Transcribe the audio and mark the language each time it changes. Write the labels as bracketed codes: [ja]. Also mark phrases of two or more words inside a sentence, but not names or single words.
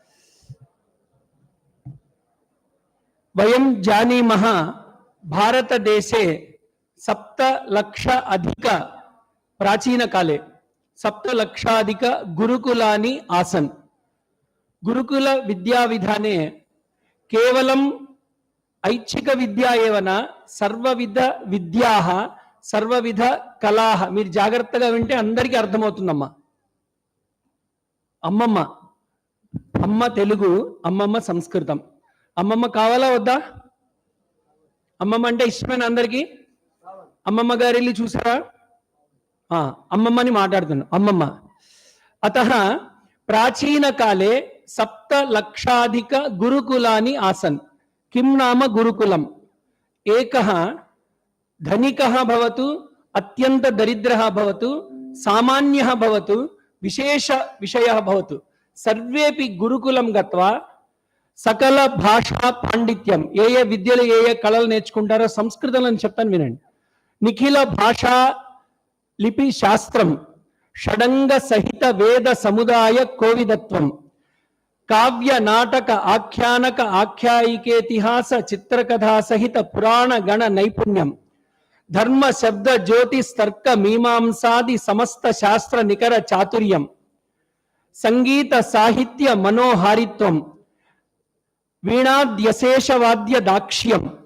[sa] वयं जानीमः भारतदेशे 7 लक्ष अधिक प्राचीन काले 7 लक्षाधिक गुरुकुलानि आसन्। गुरुकुल विद्या विधाने केवलम् ऐच्छिक विद्या एव न, सर्वविध विद्याः सर्वविध कलाः, [te] మీరు జాగ్రత్తగా వింటే అందరికీ అర్థమవుతుందమ్మా। అమ్మమ్మ అమ్మ తెలుగు, అమ్మమ్మ సంస్కృతం। అమ్మమ్మ కావాలా వద్దా? అమ్మమ్మ అంటే ఇష్టమైన అందరికీ? అమ్మమ్మ గారి ఇల్లు చూసారా? అమ్మమ్మని మాట్లాడుతున్నాను, అమ్మమ్మ। [sa] అతః ప్రాచీన కాలే 7 లక్షాధిక గురుకులాని ఆసన్। किं नाम गुरुकुलम्? एकः धनिकः भवतु, अत्यंत दरिद्रः भवतु, सामान्यः भवतु, विशेष विषयः भवतु, सर्वेपि गुरुकुलं गत्वा सकल भाषा पांडित्यं, [te] ये विद्यలు ఏ కళలు నేర్చుకుంటారో సంస్కృతంలో చెప్తాను వినండి। [sa] నిఖిల భాషా లిపి శాస్త్రం, షడంగ సహిత వేద సముదాయ కోవిదత్వం, काव्य नाटक आख्यानक आख्यायिकेतिहास चित्रकथा सहित पुराण गण नैपुण्यम, धर्म शब्द ज्योतिष तर्क मीमांसादि समस्त शास्त्र निकर चातुर्यम, संगीत साहित्य मनोहारित्वम, वीणाद्यशेष वाद्य दाक्ष्यम,